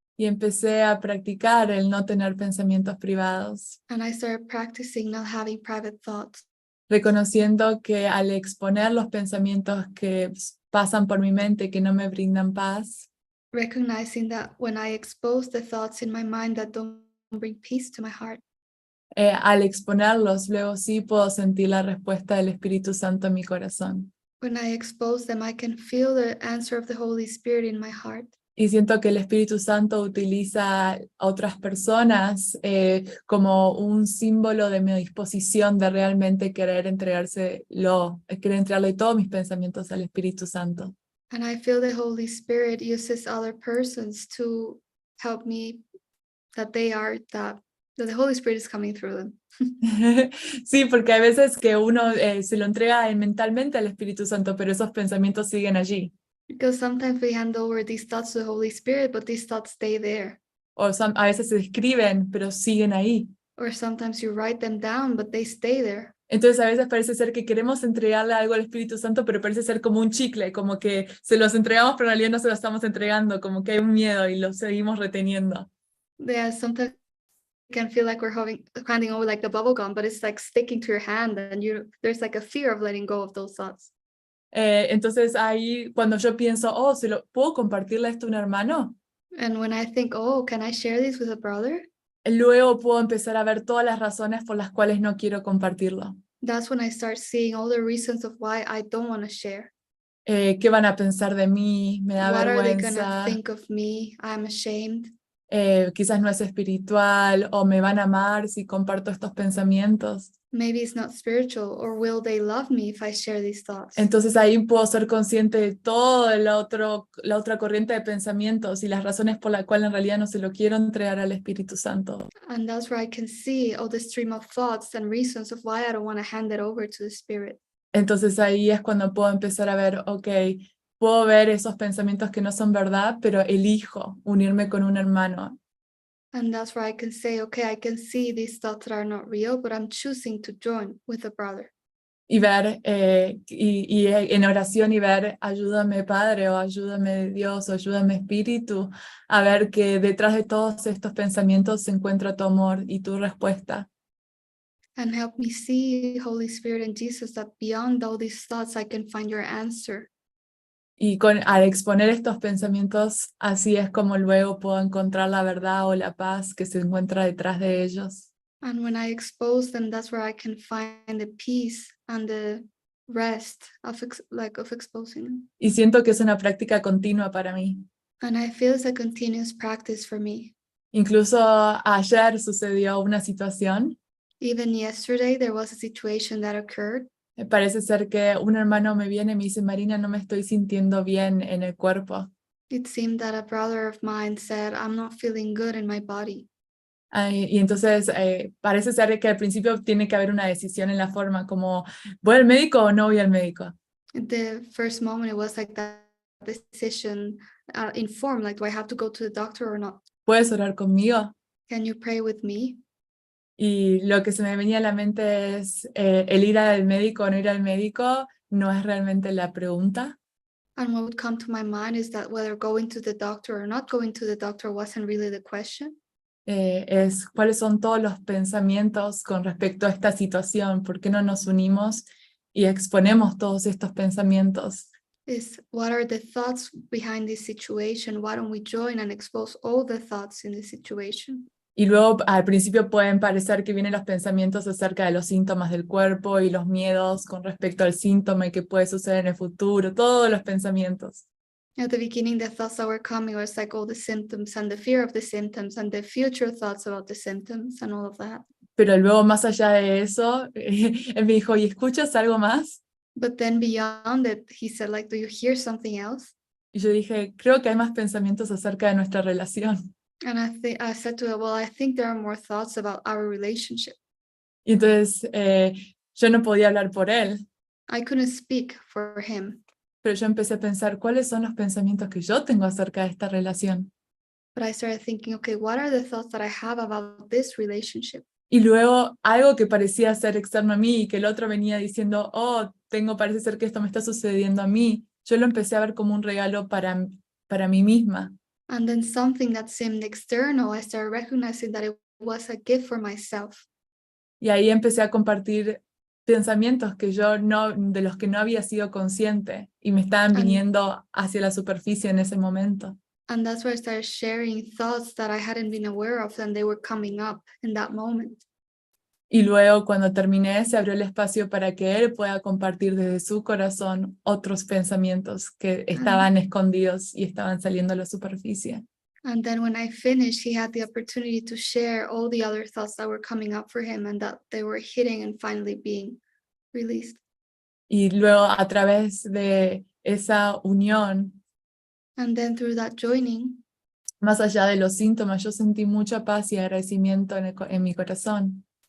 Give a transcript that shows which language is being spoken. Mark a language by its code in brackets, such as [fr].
[es] Y empecé a practicar el no tener pensamientos privados, [en] And I started practicing not having private thoughts. [es] reconociendo que al exponer los pensamientos que pasan por mi mente que no me brindan paz, [en] recognizing that when I expose the thoughts in my mind that don't bring peace to my heart, [es] al exponerlos, luego sí puedo sentir la respuesta del Espíritu Santo en mi corazón. [en] when I expose them, I can feel the answer of the Holy Spirit in my heart. [es] Y siento que el Espíritu Santo utiliza a otras personas como un símbolo de mi disposición de realmente querer entregarle todos mis pensamientos al Espíritu Santo. [en] And I feel the Holy Spirit uses other persons to help me, that the Holy Spirit is coming through them. [es] Sí, porque hay veces que uno se lo entrega mentalmente al Espíritu Santo, pero esos pensamientos siguen allí. [en] Because sometimes we hand over these thoughts to the Holy Spirit, but these thoughts stay there. [es] O a veces se escriben, pero siguen ahí. [en] Or sometimes you write them down, but they stay there. [es] Entonces a veces parece ser que queremos entregarle algo al Espíritu Santo, pero parece ser como un chicle, como que se los entregamos, pero en realidad no se lo estamos entregando, como que hay un miedo y lo seguimos reteniendo. [en] Yeah, sometimes it can feel like we're handing over like the bubble gum, but it's like sticking to your hand, and there's like a fear of letting go of those thoughts. [es] Entonces ahí cuando yo pienso, oh, ¿puedo compartirle esto a un hermano? [en] And when I think, oh, can I share this with a brother? [es] Luego puedo empezar a ver todas las razones por las cuales no quiero compartirlo. [en] That's when I start seeing all the reasons of why I don't want to share. [es] ¿Qué van a pensar de mí? Me da [en] What are they gonna think of me? I'm ashamed. [es] Quizás no es espiritual, o me van a amar si comparto estos pensamientos. [en] Maybe it's not spiritual, or will they love me if I share these thoughts? [es] Entonces ahí puedo ser consciente de toda la otra corriente de pensamientos y las razones por las cuales en realidad no se lo quiero entregar al Espíritu Santo. [en] And that's where I can see all the stream of thoughts and reasons of why I don't want to hand it over to the Spirit. [es] Entonces ahí es cuando puedo empezar a ver, ok, puedo ver esos pensamientos que no son verdad, pero elijo unirme con un hermano. [en] And that's where I can say, okay, I can see these thoughts that are not real, but I'm choosing to join with a brother. [es] Y ver, y en oración y ver, ayúdame Padre, o ayúdame Dios, o ayúdame Espíritu, a ver que detrás de todos estos pensamientos se encuentra tu amor y tu respuesta. [en] And help me see, Holy Spirit and Jesus, that beyond all these thoughts, I can find your answer. [es] Y al exponer estos pensamientos, así es como luego puedo encontrar la verdad o la paz que se encuentra detrás de ellos. [en] And when I expose them, that's where I can find the peace and the rest of exposing them. [es] Y siento que es una práctica continua para mí. [en] And I feel it's a continuous practice for me. [es] Incluso ayer sucedió una situación. [en] Even yesterday, there was a situation that occurred. [es] Parece ser que un hermano me viene y me dice, Marina, no me estoy sintiendo bien en el cuerpo. [en] It seemed that a brother of mine said, I'm not feeling good in my body. [es] Y entonces parece ser que al principio tiene que haber una decisión en la forma, como, ¿voy al médico o no voy al médico? [en] At the first moment, it was like that decision informed, like, do I have to go to the doctor or not? [es] ¿Puedes orar conmigo? [en] Can you pray with me? [es] Y lo que se me venía a la mente es, el ir al médico o no ir al médico no es realmente la pregunta. [en] And what would come to my mind is that whether going to the doctor or not going to the doctor wasn't really the question. [es] Es cuáles son todos los pensamientos con respecto a esta situación, por qué no nos unimos y exponemos todos estos pensamientos. [en] Is what are the thoughts behind this situation? Why don't we join and expose all the thoughts in this situation? [es] Y luego al principio pueden parecer que vienen los pensamientos acerca de los síntomas del cuerpo y los miedos con respecto al síntoma y qué puede suceder en el futuro, todos los pensamientos. [en] At the beginning, the thoughts that were coming was like all the symptoms and the fear of the symptoms and the future thoughts about the symptoms and all of that. [es] Pero luego más allá de eso, él me dijo, ¿y escuchas algo más? [en] But then beyond it, he said, like, do you hear something else? [es] Y yo dije, creo que hay más pensamientos acerca de nuestra relación. [en] And I said to her, well, I think there are more thoughts about our relationship. [es] Y entonces yo no podía hablar por él, [en] I couldn't speak for him, [es] pero yo empecé a pensar cuáles son los pensamientos que yo tengo acerca de esta relación. [en] but I started thinking, okay, what are the thoughts that I have about this relationship? [es] Y luego algo que parecía ser externo a mí y que el otro venía diciendo, oh, parece ser que esto me está sucediendo a mí, yo lo empecé a ver como un regalo para mí misma. [en] And then something that seemed external, I started recognizing that it was a gift for myself. [es] Y ahí empecé a compartir pensamientos de los que no había sido consciente y me estaban viniendo hacia la superficie en ese momento. [en] And that's where I started sharing thoughts that I hadn't been aware of, and they were coming up in that moment. [es] Y luego cuando terminé se abrió el espacio para que él pueda compartir desde su corazón otros pensamientos que estaban escondidos y estaban saliendo a la superficie. [en] And then when I finished, he had the opportunity to share all the other thoughts that were coming up for him and that they were hitting and finally being released. [es] Y luego a través de esa unión, [en] And then through that joining, [es] más allá de los síntomas, yo sentí mucha paz y agradecimiento en mi corazón.